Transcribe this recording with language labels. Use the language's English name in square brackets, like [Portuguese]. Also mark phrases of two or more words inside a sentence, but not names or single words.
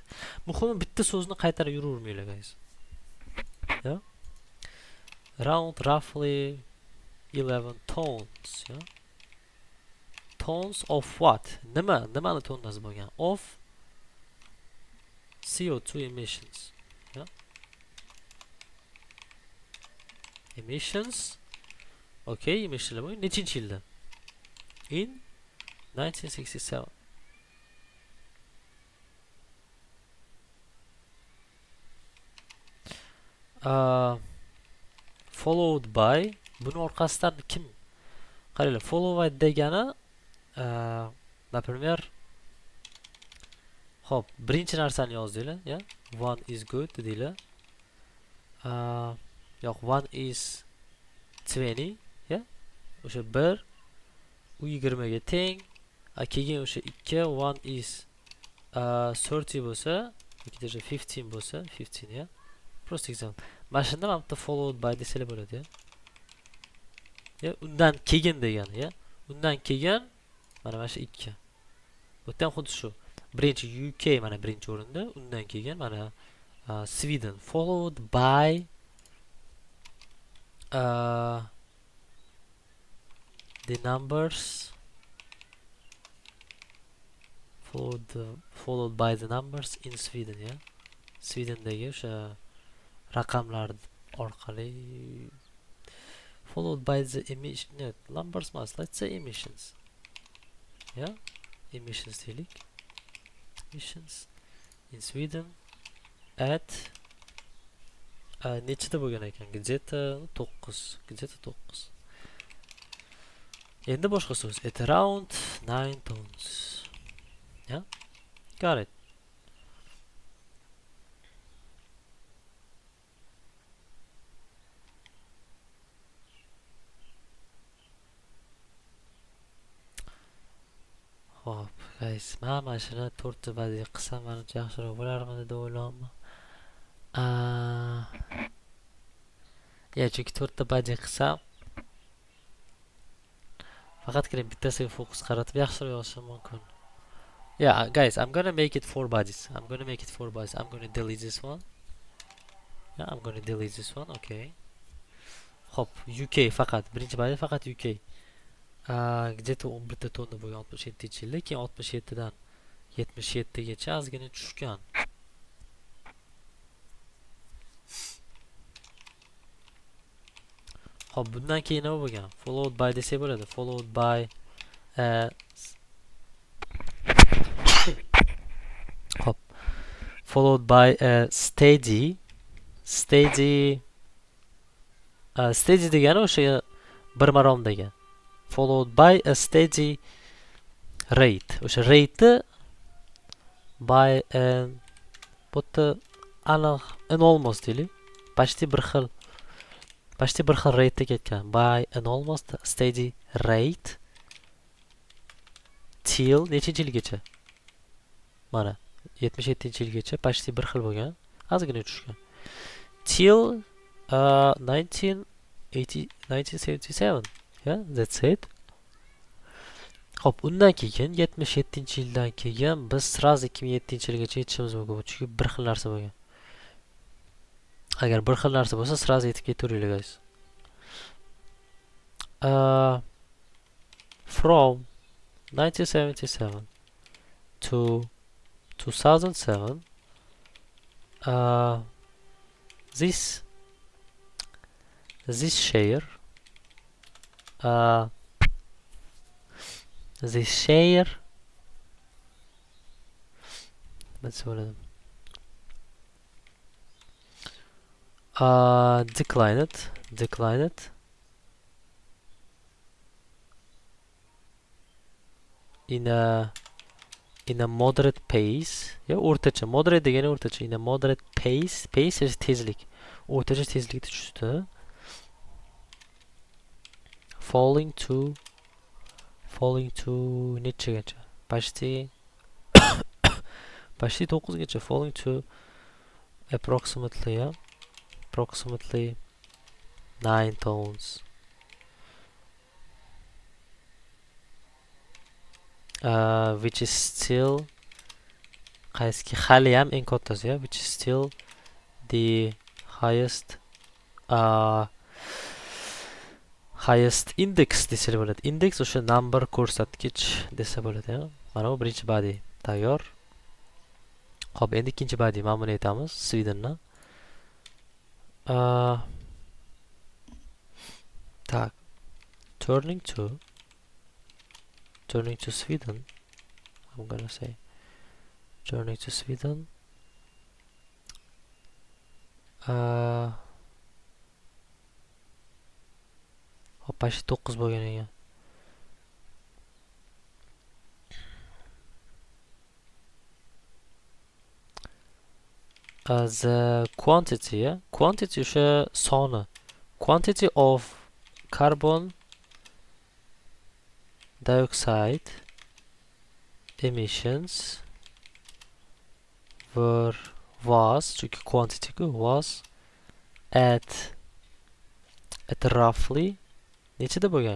[Uzbek] Muhimi bitta so'zni qaytarib yuravermanglar, guys. [English] Ya? Around, roughly 11 tons, ya. Tons of what? [Uzbek] Nimani tonnasi bo'lgan? [English] Of CO2 emissions. Ya? Emissions. [Uzbek] Okay, emissionlar bo'lgan. Nechinchi yilda? In 1967. [English] Followed by [Uzbek] buni orqasidan kim? Qaranglar, [English] follow by [Uzbek] degani например hop, birinchi narsani yozdinglar, ya? [English] One is good [Uzbek] deylar. Yo'q, [English] one is 20, [Uzbek] ya? O'sha 1 u 20 ga teng. Keyin o'sha 2 [English] one is 30 [Uzbek] bo'lsa, yoki даже 15 bo'lsa, 15 ya. Просто example. Mana shunda ham bitta [English] followed by [Uzbek] desanglar bo'ladi, ya. Ya, undan keyin degani, ya. Undan keyin mana shu 2. Bu ham xuddi shu. Birinchi UK mana birinchi o'rinda, undan keyin mana Sweden [English] followed by the numbers followed by the numbers in Sweden, [Uzbek] ya. Swedendagi o'sha raqamlar orqali [English] followed by the emission numbers mas, let's say emissions. Yeah, emissions deylik. Emissions in Sweden at [Uzbek] nechida bo'lgan ekan? Где-то 9. Endi boshqa so'z. [English] At around 9 tons. Yeah? Got it. [Uzbek] Hop, guys, mana shuni 4 ta badiy qilsam menimcha yaxshiroq bo'larmidi deb o'ylayapman. Ya, chunki 4 ta badiy qilsam faqatgina bittasiga fokus qaratib yaxshiroq yozishim mumkin. [English] Yeah, guys, I'm gonna make it 4 bodies. I'm gonna delete this one. Yeah, I'm gonna delete this one. [Uzbek] Okay. Hop, UK faqat birinchi badiy faqat UK. Где-то 11 tonna bo'lgan 67-yilda, keyin 67 dan 77 gacha ozgina tushgan. Hop, bundan keyin nima bo'lgan? [English] Followed by [Uzbek] desa bo'ladi. [English] Followed by hop. Followed by steady [Uzbek] degani o'sha bir marom degan. [English] Followed by a steady rate. [Uzbek] O'sha [English] rate by [Uzbek] Bu yerda aniq enormous deylik. Почти bir xil rate'da ketgan. [English] By enormous steady rate till [Uzbek] nechinchi yilgacha? Mana 77-yilgacha почти bir xil bo'lgan. Ozgina tushgan. [English] Till 1977. Yeah, that's it. [Uzbek] Hop, undan keyin 77-yildan keyin biz sразу 2007-yilgacha yetishimiz mumkin. Chunki bir xil narsa bo'lgan. Agar bir xil narsa bo'lsa, sразу yetib ketaveringlar guys. [English] From 1977 to 2007, this share let's see declined in a moderate pace. [Uzbek] Ya o'rtacha, moderate degani o'rtacha. [English] In a moderate pace is tezlik. [Uzbek] O'rtacha tezlikda tushdi. [English] Falling to nechagacha? [Uzbek] Почти 9gacha. [English] Falling to approximately 9 tones. Which is still [Uzbek] qaysi haliyam eng kattasi, [English] which is still the highest index [Uzbek] desa bo'ladi. Index o'sha number ko'rsatkich desa bo'ladi. Mana bu birinchi body tayyor. Xo'p, endi ikkinchi body mana buni aytamiz, Swedenni. Tak. [English] Turning to Sweden. I'm gonna say turning to Sweden. [Uzbek] Почти 9 bo'lgan ekan. [English] The quantity [Uzbek] o'sha soni. [English] Quantity of carbon dioxide emissions was chunki quantity was at roughly [Uzbek] nechida bo'lgan?